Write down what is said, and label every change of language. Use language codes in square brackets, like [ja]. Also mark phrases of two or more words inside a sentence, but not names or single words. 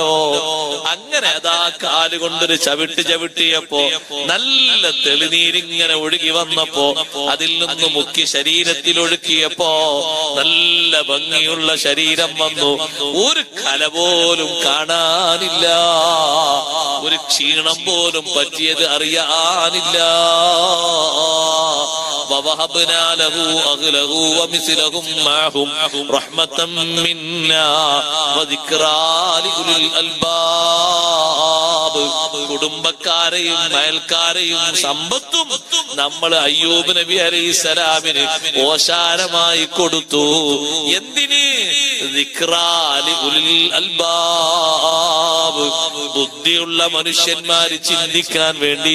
[ml] അങ്ങനെ അതാ കാലുകൊണ്ടൊരു ചവിട്ടിയപ്പോ നല്ല തെളിനീരിങ്ങനെ ഒഴുകി വന്നപ്പോ അതിൽ നിന്ന് മുക്കി ശരീരത്തിൽ ഒഴുക്കിയപ്പോ നല്ല ഭംഗിയുള്ള ശരീരം വന്നു. ഒരു കല പോലും കാണാനില്ല, ഒരു ക്ഷീണം പോലും പറ്റിയത് അറിയാനില്ല. [ar] وَوَهَبْنَا لَهُ أَهْلَهُ وَمِثْلَهُم مَّعَهُمْ رَحْمَةً مِّنَّا وَذِكْرَىٰ لِأُولِي الْأَلْبَابِ. [ml] കുടുംബക്കാരെയും അയൽക്കാരെയും സമ്പത്തും നമ്മൾ അയ്യൂബ് നബി അലൈഹിസ്സലാമിന് ഓശാരമായി കൊടുത്തു. എന്തിന്? [ar] ذكرى لأولي الألباب, [ml] ബുദ്ധിയുള്ള മനുഷ്യന്മാര് ചിന്തിക്കാൻ വേണ്ടി.